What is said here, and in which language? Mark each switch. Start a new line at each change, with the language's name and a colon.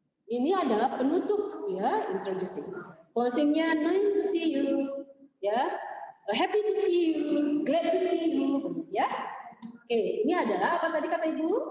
Indonesian: Ini adalah penutup ya, introducing.
English: Closingnya nice to see you, ya. Happy to see you, glad to see you, ya.
Indonesian: Oke, ini adalah apa tadi kata ibu?